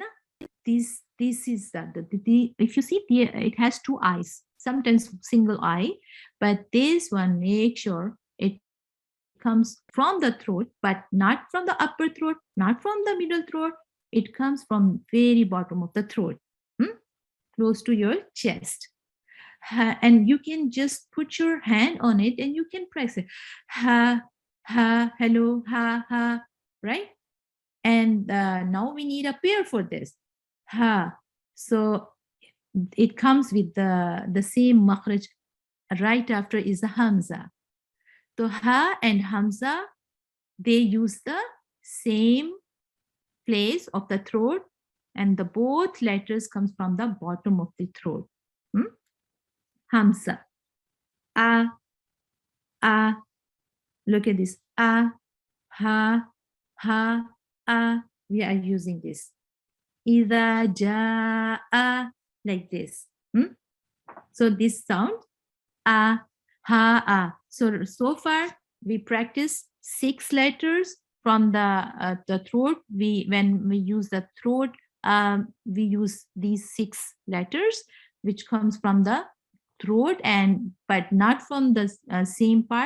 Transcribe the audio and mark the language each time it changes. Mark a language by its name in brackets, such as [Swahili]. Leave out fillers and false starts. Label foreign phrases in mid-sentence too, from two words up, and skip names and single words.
[English] This is if you see here, it has two eyes, sometimes single eye, but this one, make sure it comes from the throat, but not from the upper throat, not from the middle throat. It comes from very bottom of the throat. Close to your chest. And you can just put your hand on it and you can press it. Ha, ha, hello, ha, ha, right? And now we need a pair for this. Ha. So it comes with the same makhraj. Right after is the hamza. So ha and hamza, they use the same place of the throat, and the both letters comes from the bottom of the throat. Hamza. A, a. Look at this. A, ha, ha, a. We are using this. Ida, ja, a, like this. So this sound, a, ha, a. So far we practice 6 letters from the throat. When we use the throat, we use these 6 letters which comes from the throat, but not from the same part.